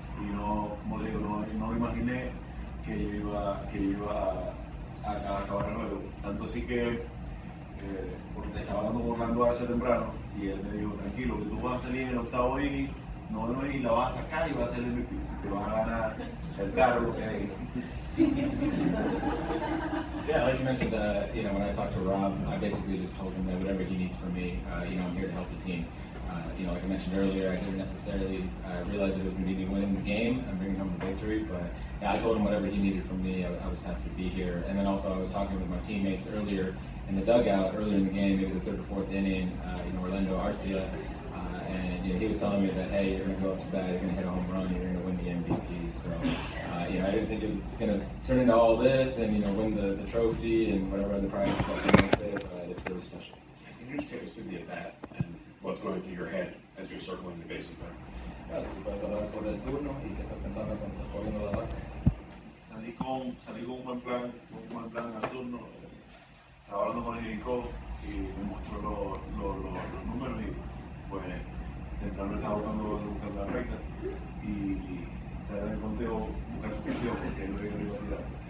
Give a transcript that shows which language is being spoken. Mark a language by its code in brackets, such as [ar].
[es] Y no, como le digo, no imaginé que yo iba a acabar el juego. Tanto así que porque estaba hablando con Orlando hace temprano y él me dijo, tranquilo, que tú vas a salir en el octavo inning, noveno inning, la vas a sacar y vas a hacer el MVP. Te vas a ganar el carro, lo que hay. [en] Yeah, like you mentioned, when I talked to Rob, I basically just told him that whatever he needs from me, I'm here to help the team. Like I mentioned earlier, I didn't necessarily realize that it was going to be me winning the game and bringing home the victory, but yeah, I told him whatever he needed from me, I was happy to be here. And then also I was talking with my teammates earlier in the dugout, earlier in the game, maybe the third or fourth inning, Orlando Arcia, and he was telling me that, hey, you're going to go up to bat, you're going to hit a home run, you're going to win the MVP. So, I didn't think it was going to turn into all this and, win the trophy and whatever other prizes that came with it, but it's really special. Can you just take us through the at-bat and what's going through your head as you're circling the bases there? [es] Si puedes hablar sobre el turno y qué estás pensando cuando estás corriendo la base. Salí con un buen plan al turno. Estaba hablando con el Jericó y me mostró los números y pues temprano estaba buscando la recta y tratar de conteo buscar su posición porque él no iba a tirar.